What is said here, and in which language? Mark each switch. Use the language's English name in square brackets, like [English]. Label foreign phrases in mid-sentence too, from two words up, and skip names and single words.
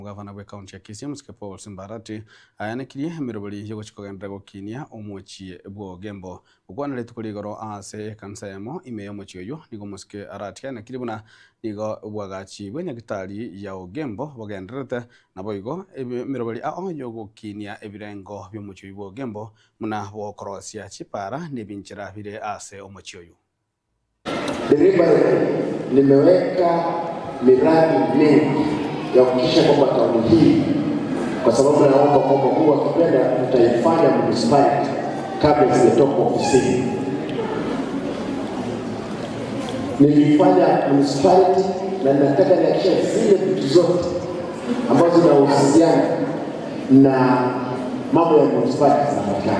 [Gusii] Gavana wa kaunti ya Kisii Musikya Paul Simbarati ayanekirie emirobori yo guchikogendera gukinia omochie bwo Gembo gukwana letukuri igoro ase kanisa yamo ime omochie oyo nigo Musikya aratia na kiribuna nigo bwagachi bwenyagitari ya Gembo bogenderete nabo igo emirobori yo gukinia ebirengo byomochie bwo Gembo muna bokorosia chipara nebinchira bire ase omochie oyo. [Swahili] Nimeweka miradi mingi ya kuhakikisha kwamba kaunti hii, kwa sababu naomba kwamba Mungu akipenda tutaifanya municipality kabla sijatoka ofisini. Nilifanya municipality na nataka niakisha zile vitu zote ambazo zinahusiana na mambo ya municipality zinapatikana.